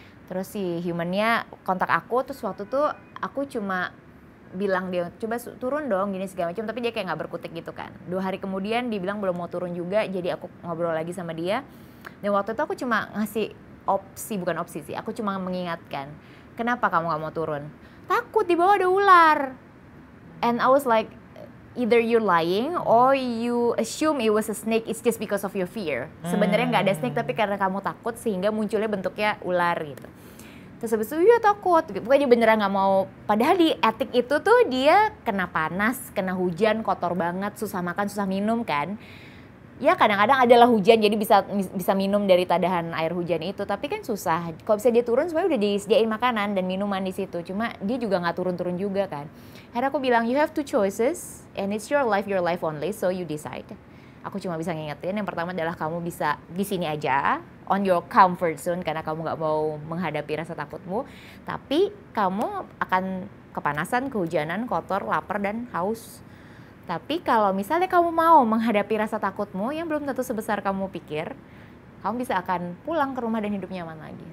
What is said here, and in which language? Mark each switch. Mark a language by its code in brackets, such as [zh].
[id] Terus si humannya kontak aku, terus waktu itu aku cuma bilang dia coba turun dong gini segala macam, tapi dia kayak nggak berkutik gitu kan. 2 hari kemudian dia bilang belum mau turun juga, jadi aku ngobrol lagi sama dia. Dan waktu itu aku cuma ngasih bukan opsi sih, aku cuma mengingatkan, kenapa kamu nggak mau turun? Takut di bawah ada ular. [en] And I was like, either you're lying or you assume it was a snake, it's just because of your fear. [id] Sebenarnya nggak ada snake, tapi karena kamu takut sehingga munculnya bentuknya ular gitu. Terus habis itu iya takut, pokoknya dia beneran nggak mau. Padahal di attic itu tuh dia kena panas, kena hujan, kotor banget, susah makan, susah minum kan. Ya kadang-kadang adalah hujan, jadi bisa minum dari tadahan air hujan itu, tapi kan susah. Kalau bisa dia turun sebenarnya udah disediain makanan dan minuman di situ, cuma dia juga nggak turun-turun juga kan. Akhirnya aku bilang [en] you have 2 choices and it's your life only, so you decide. [id] Aku cuma bisa ngingetin, yang pertama adalah kamu bisa di sini aja [en] on your comfort zone [id] karena kamu nggak mau menghadapi rasa takutmu, tapi kamu akan kepanasan, kehujanan, kotor, lapar dan haus. Tapi kalau misalnya kamu mau menghadapi rasa takutmu yang belum tentu sebesar kamu pikir, kamu bisa akan pulang ke rumah dan hidup nyaman lagi.